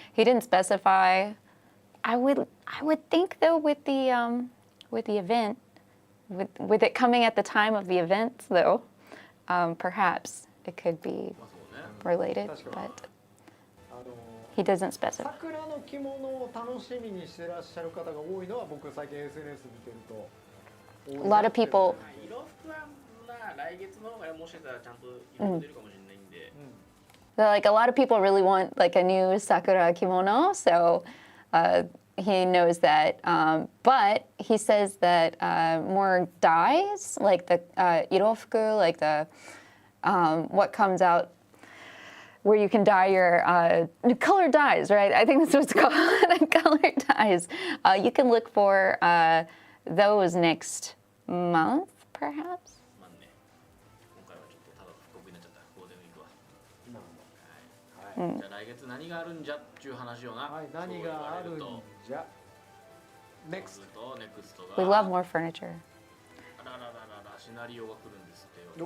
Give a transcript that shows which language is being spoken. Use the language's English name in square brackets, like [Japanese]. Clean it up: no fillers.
[English] He didn't specify. I would think though with the event, with it coming at the time of the event though, perhaps it could be related, but he doesn't specify. [Japanese] 桜の着物を楽しみにしてらっしゃる方が多いのは僕最近 SNS 見てると [English] A lot of people. [Japanese] 色服は来月の方がもしかしたらちゃんと色出るかもしれないんで。 [English] Like a lot of people really want like a new sakura kimono, so he knows that. But he says that more dyes, like the irofuku, like the what comes out, where you can dye your colored dyes, right? I think that's what it's called, colored dyes. You can look for those next month, perhaps. [Japanese] まあね、今回はちょっとただ福岡になっちゃった。ゴールデンウィークは。はい。じゃあ来月何があるんじゃっていう話をな。はい、何があるんじゃ。 [English] Next. We love more furniture. [Japanese] あらららららシナリオが来るんですってよ。